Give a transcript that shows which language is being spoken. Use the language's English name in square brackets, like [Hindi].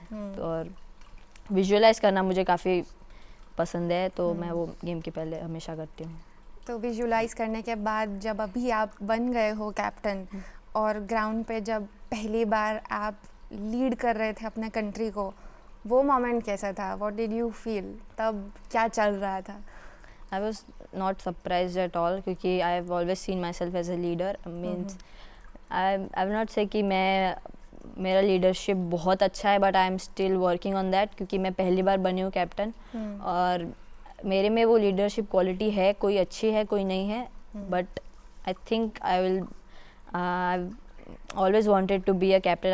[Hindi] और विजुअलाइज करना मुझे काफ़ी पसंद है, तो मैं वो गेम के पहले हमेशा करती हूँ। तो विजुअलाइज करने के बाद जब अभी आप बन गए हो कैप्टन और ग्राउंड पे जब पहली बार आप लीड कर रहे थे अपने कंट्री को, वो मोमेंट कैसा था? [English] What did you feel? [Hindi] तब क्या चल रहा था? [English] I was not surprised at all, [Hindi] क्योंकि [English] I have always seen myself as a leader. Means I will not say [Hindi] कि मेरा लीडरशिप बहुत अच्छा है, [English] but I am still working on that, [Hindi] क्योंकि मैं पहली बार बनी हूँ कैप्टन। और मेरे में वो लीडरशिप क्वालिटी है, कोई अच्छी है कोई नहीं है, [English] But I think I will always wanted to be a captain.